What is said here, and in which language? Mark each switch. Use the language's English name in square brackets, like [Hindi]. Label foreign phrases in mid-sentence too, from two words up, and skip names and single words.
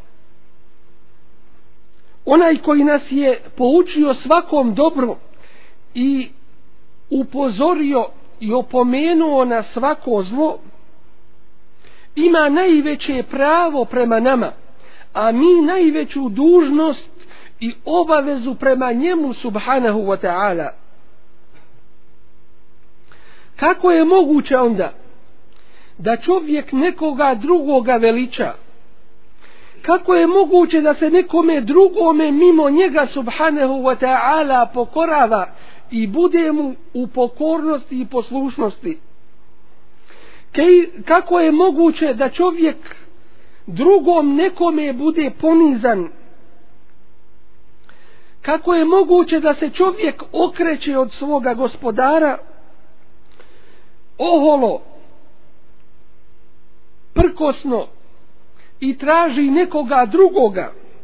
[Bosnian] onaj koji nas je poučio svakom dobru i upozorio i opomenuo na svako zlo, ima najveće pravo prema nama, a mi najveću dužnost i obavezu prema njemu [Arabic] سبحانه وتعالى. [Bosnian] Kako je moguće onda da čovjek nekoga drugoga veliča? Kako je moguće da se nekome drugome mimo njega [Arabic] سبحانه وتعالى [Bosnian] pokorava i bude mu u pokornosti i poslušnosti? Kako je moguće da čovjek drugom nekome bude ponizan? Kako je moguće da se čovjek okreće od svoga gospodara oholo, prkosno, i traži nekoga drugoga?